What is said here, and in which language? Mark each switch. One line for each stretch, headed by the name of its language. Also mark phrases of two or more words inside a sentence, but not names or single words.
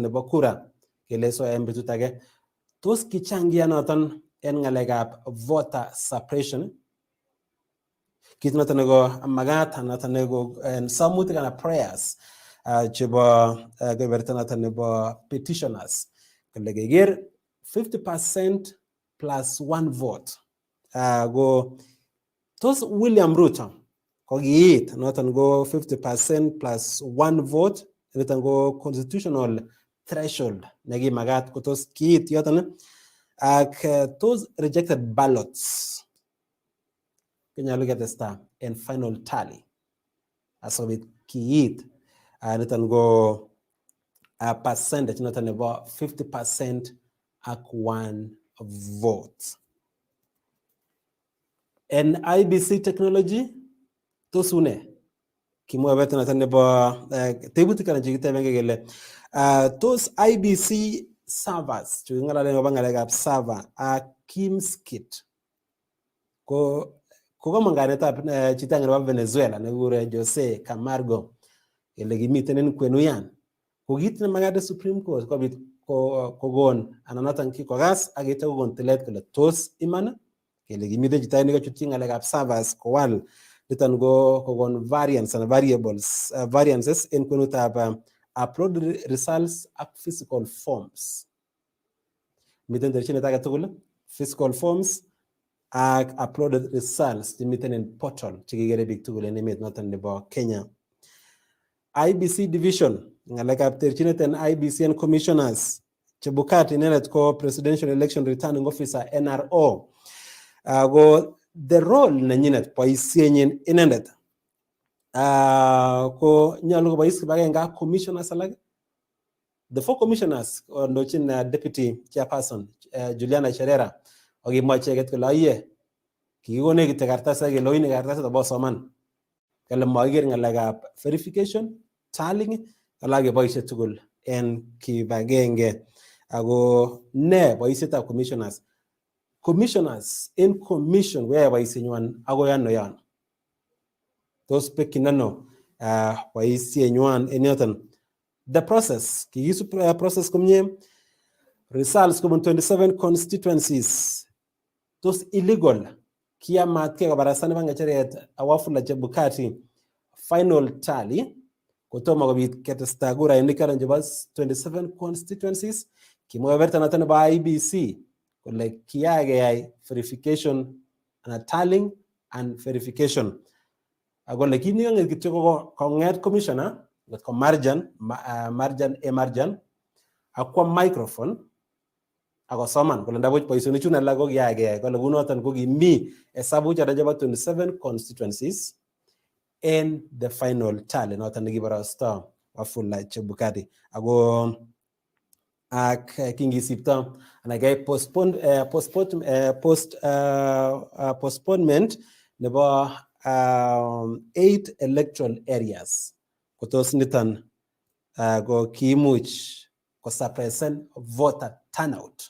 Kalenjin: nebo kura kele so en betut age tos kichangia noton en ng'alekab
English: voter suppression
Kalenjin: kit noton neko magat noton neko samutik anan prayers chebo keberta noton nebo petitioners kole keker 50% plus 1 vote go tos William Ruto ko kiit noton ko 50% plus 1 vote niton ko
English: constitutional threshold
Kalenjin: nekimagat ko tos kiit yoton ak tos
English: rejected ballots
Kalenjin: kenyalu ketesta en
English: final tally
Kalenjin: asobit kiit niton ko percentage noton nebo 50% ak 1 vote. En IBC technology tos une kimwa bet noton nebo tebutik anan chekiteben kele tos IBC servers cheking'alalen akobo ng'alekab server ak Kimskit ko komong kainetab chito nebo Venezuela nekikuren Jose Camargo kele kimiten en kwenuyan ko kit nemagat Supreme Court kobit kokon anan noton kikokas ak ityo kokon tilet kole tos iman kele kimiten chito nekachutyi ng'alekab servers kowal niton ko kokon
English: variance and variances
Kalenjin: en kwenutab
English: upload results
Kalenjin: ak
English: physical forms.
Kalenjin: Miten terchinet age tugul
English: physical forms
Kalenjin: ak
English: uploaded results
Kalenjin: chemiten en portal chekikere biik tugul en emet noton nebo Kenya. IBC division ng'alekab terchinet en IBC and commissioners chebukat inendet ko Presidential Election Returning Officer NRO ko
English: the role
Kalenjin: nenyinet boisienyin inendet ko nyolu kobois kibagenge ak commissioners alak.
English: The 4 commissioners
Kalenjin: ondochin
English: deputy chairperson
Kalenjin: Juliana Cherera akimwa icheket kole oye kikikonech kityo kartasit kele oine kartasit abosoman kele makiker ng'alekab
English: verification tallying
Kalenjin: alak keboisie tugul en kibagenge ako ne boisietab commissioners en commission koyoe boisienywan akoi ano yon tos bekyin ano boisienywan en yoton.
English: The process
Kalenjin: kikisub process komie results kobun 27 constituencies tos illegal kiamat ke kabarasta nebo ngecheret Wafula Chebukati
English: final tally
Kalenjin: kotomo kobit ketesta kurainik chebo 27 constituencies. Kimwa keberta noton nebo IEBC kole kiyakeyai
English: verification and tallying and verification.
Kalenjin: Akole kini ng'et kityo ko konget commissioner ngot ko marjan akwa microphone akosoman kole ndabuch boisionik chun alak ko kiyakeyai kole kunoton ko kimi hesabu chebo 27 constituencies
English: in the final tally
Kalenjin: noton nekiborosto Wafula Chebukati. Ako ak kingisipto ana kay postponement nebo 8 electoral areas kotos niton ko kiimuch kosuppressen
English: voter turnout.